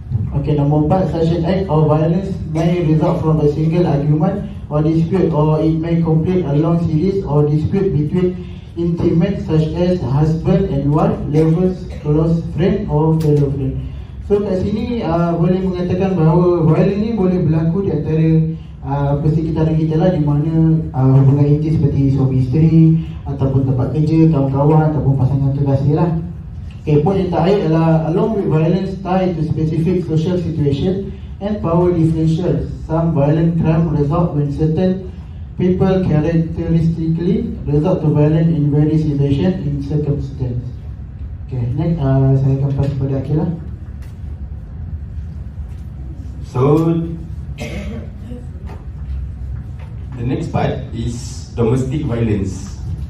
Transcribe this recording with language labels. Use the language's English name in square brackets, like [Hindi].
[English] Okay, number 4, such an act of violence may result from a single argument or dispute, or it may complete a long series or dispute between intimates such as husband and wife, lovers, close friend or fellow friend. [Malay] So kat sini boleh mengatakan bahawa violence ni boleh berlaku di antara persekitaran kita lah, di mana hubungan intim seperti suami isteri ataupun tempat kerja, kawan-kawan ataupun pasangan kekasih lah. [English] Okay, [Malay] point yang terakhir adalah [English] along with violence tied to specific social situation and power differentials, some violent crime result when certain people characteristically result to violence in various situation in circumstance. [Malay] Okay, next saya akan pass kepada Akil lah. [English] So the next part is domestic violence.